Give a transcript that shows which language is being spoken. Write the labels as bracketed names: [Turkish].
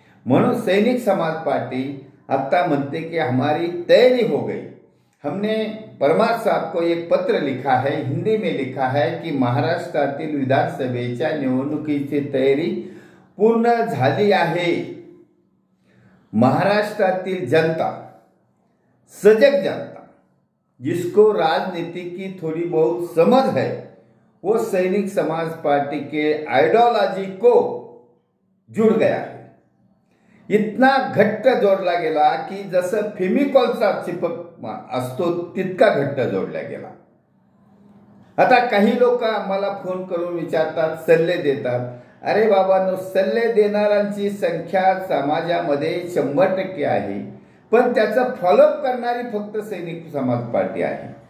[Marathi] म्हणून सैनिक समाज पार्टी आता म्हणते कि [Hindi] हमारी तैयारी हो गई. हमने परमार साहब को एक पत्र लिखा है, हिंदी में लिखा है कि [Marathi] महाराष्ट्रातील विधानसभेच्या निवडणुकीची तयारी पूर्ण झाली आहे. [Hindi] महाराष्ट्रातील जनता, सजग जनता, जिसको राजनीति की थोड़ी बहुत समझ है, वो सैनिक समाज पार्टी के आइडियोलॉजी को जुड़ गया है. [Marathi] इतना घट्ट जोडला गेला की जसं फेविकॉलचा चिपक असतो तितका घट्ट जोडला गेला. आता काही लोक आम्हाला फोन करून विचारतात, सल्ले देतात. अरे बाबांनो, सल्ले देणाऱ्यांची संख्या समाजामध्ये 100% आहे, पण त्याचा फॉलोअप करणारी फक्त सैनिक समाज पार्टी आहे.